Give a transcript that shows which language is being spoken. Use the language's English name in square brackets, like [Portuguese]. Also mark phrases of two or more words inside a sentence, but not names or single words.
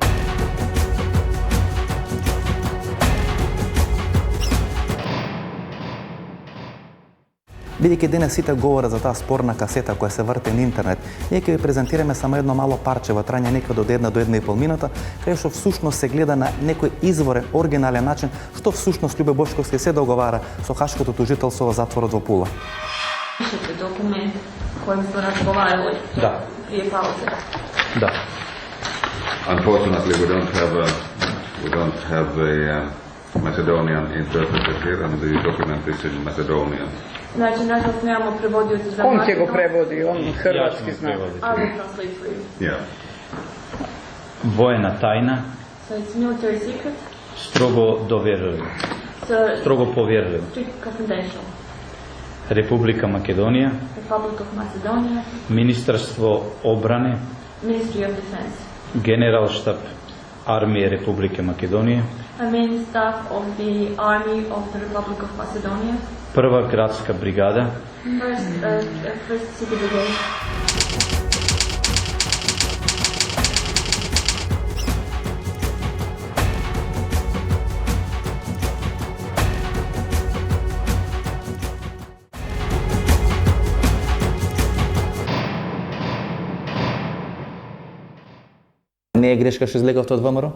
[Macedonian] Бидејќи денес сите говорат за таа спорна касета која се врти на интернет, ние ќе ви презентираме само едно мало парче во трање некаде од 1 до 1,5 минута, кај што всушност се гледа на некој изворен, оригинален начин, што всушност Љубе Бошковски се договара со хашкото тужителство во затворот во Пула. [Croatian] Pišete dokument koji smo razgovarali prije pauze. [Macedonian] Да. [English] Unfortunately, we don't have a Macedonian interpreter here, and the document is in Macedonian. [Macedonian] Значи, [Croatian] nažalost, nemamo prevodioca za On će [Macedonian] го преводи, [Croatian] on hrvatski zna. [English] I will translate for you. Yeah. [Macedonian] Воена тајна, [English] So it's military secret, [Macedonian] строго доверливо, [English] so [Macedonian] строго поверливо. [English] strict confidential. [Macedonian] Република Македонија, [English] Republic of Macedonia, [Serbian] Министерство одбране, [English] Ministry of Defense, [Macedonian] Генерал штаб армија Република Македонија, [English] a main staff of the Army of the Republic of Macedonia, [Macedonian] Прва градска бригада, [English] First City Brigade, [Macedonian] Не е грешка што излеговте од ВМРО?